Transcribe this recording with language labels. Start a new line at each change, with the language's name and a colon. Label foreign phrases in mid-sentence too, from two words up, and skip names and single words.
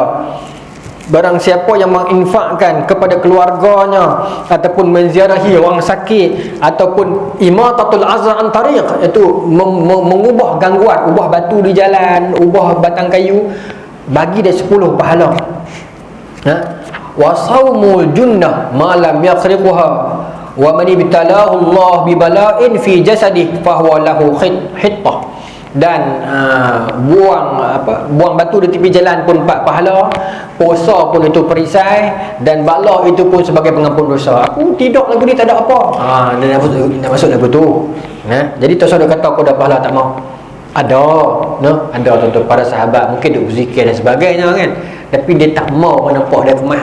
Malay: Barang siapa yang menginfakkan kepada keluarganya, ataupun menziarahi orang sakit, ataupun
Arabic: إماطة الأذى عن الطريق,
Malay: iaitu mengubah gangguan, ubah batu di jalan, ubah batang kayu, bagi dia 10 pahala.
Arabic: والصوم جنة ما لم يخرقها ومن ابتلاه الله ببلاء في جسده فهو له حطة.
Malay: Dan buang batu di tepi jalan pun 4 pahala, puasa pun itu perisai, dan bala itu pun sebagai pengampun dosa. Aku tidur lagu ni tak ada apa. Dia nak masuk lagu tu. Jadi tu saudara kata aku dah pahala, tak mau. Ada tuan-tuan, para sahabat mungkin duk berzikir dan sebagainya kan, tapi dia tak mau nampak dia kemah.